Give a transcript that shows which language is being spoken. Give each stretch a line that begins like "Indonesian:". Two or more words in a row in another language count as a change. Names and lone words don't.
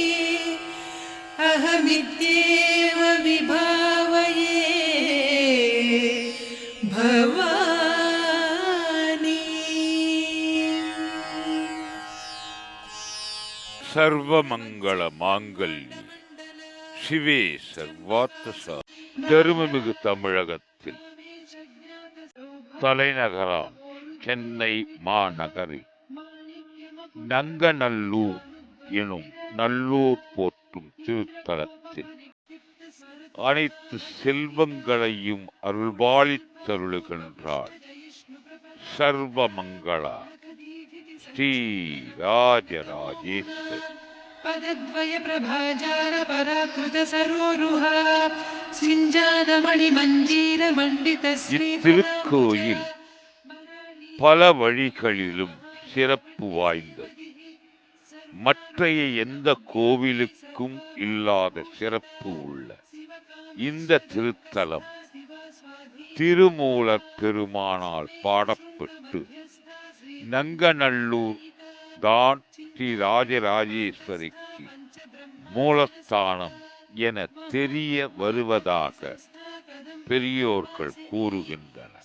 Sanskrit: अहमित्येव विभावये भवानी। सर्वमंगल मांगल्ये शिवे सर्वार्थ
Tamil: தருமமிகு தமிழகத்தில் தலைநகராம் சென்னை மாநகரில் நங்கநல்லூர் எனும் நல்லூர் போற்றும் திருத்தலத்தில் அனைத்து செல்வங்களையும் அருள்பாலித்தருளுகின்றாள் சர்வமங்களா ஸ்ரீ ராஜராஜேஸ்வரி.
Sanskrit: पदद्वय प्रभाजार पराकृत सरोरुहा सिञ्जानमणि मञ्जीर मण्डित
Tamil: இத்திருக்கோயில் பல வழிகளிலும் சிறப்பு வாய்ந்தது. மற்றைய எந்த கோவிலுக்கும் இல்லாத சிறப்பு உள்ள இந்த திருத்தலம் திருமூலர் பெருமானால் பாடப்பட்டு நங்கநல்லூர் தான் ஸ்ரீ ராஜராஜேஸ்வரிக்கு மூலஸ்தானம் என தெரிய வருவதாக பெரியோர்கள் கூறுகின்றனர்.